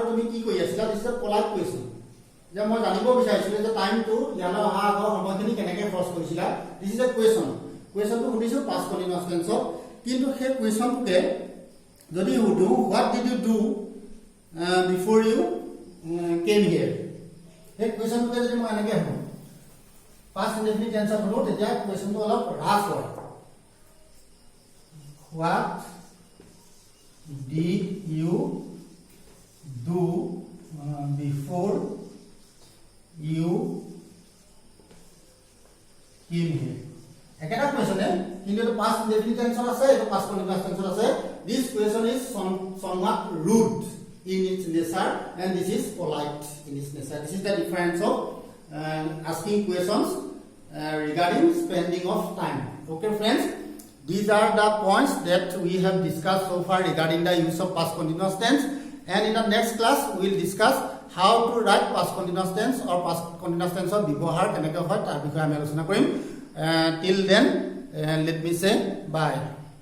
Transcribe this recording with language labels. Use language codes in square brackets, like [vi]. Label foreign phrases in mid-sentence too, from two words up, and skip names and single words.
[as] তুমি কি কৰি আছিলা [en] this is polite question [as] যে মই জানিব বিচাৰিছিলো যে টাইমটো ইয়ালে আহাৰৰ সময়খিনি কেনেকৈ খৰচ কৰিছিলা [en] this is a [as] question টো সুধিছো [en] past continuous tense [as] কিন্তু সেই কোৱেশ্চনটোকে যদি সুধো [en] what did you do before you came here [as] এই কোৱেশ্চনটোকে যদি মই এনেকৈ হলো [en] past indefinite tense [as] হলো তেতিয়া কোৱেশ্চনটো অলপ ৰাফ হয় [en] what did you do before you came here [as] একেটা কোৱেশ্চনে কিন্তু এটা [en] past indefinite tense [as] আছে এটা [en] past continuous tense [as] আছে [en] this question is somewhat rude in its nature and this is polite in its nature this is the difference of asking questions regarding spending of time okay friends these are the points that we have discussed so far regarding the use of past continuous tense and in the next class we will discuss how to write past continuous tense or past continuous tense of [as] ব্যৱহাৰ কেনেকৈ হয় তাৰ বিষয়ে আমি আলোচনা কৰিম [en] till then let me say bye